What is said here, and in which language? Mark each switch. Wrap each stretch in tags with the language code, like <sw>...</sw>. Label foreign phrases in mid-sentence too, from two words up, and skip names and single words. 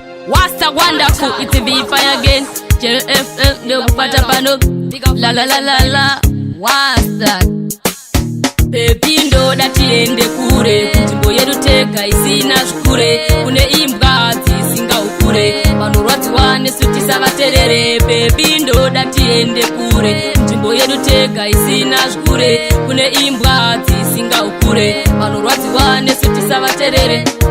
<en>What's a wonderful, it's a V fire again.</en> <sn>Cherry F M ndio kupata pano. La, la, la, la, la.</sn> <en>What's that?</en> <sn>Baby, ndoda tiende kure, kunzvimbo yedu tega isina zvikure, kune imbwa dzisinga ukure, vanorwadziwa nesu tisavaterere. Baby, ndoda tiende kure, kunzvimbo yedu tega isina zvikure, kune imbwa dzisinga ukure, vanorwadziwa nesu tisavaterere.</sn>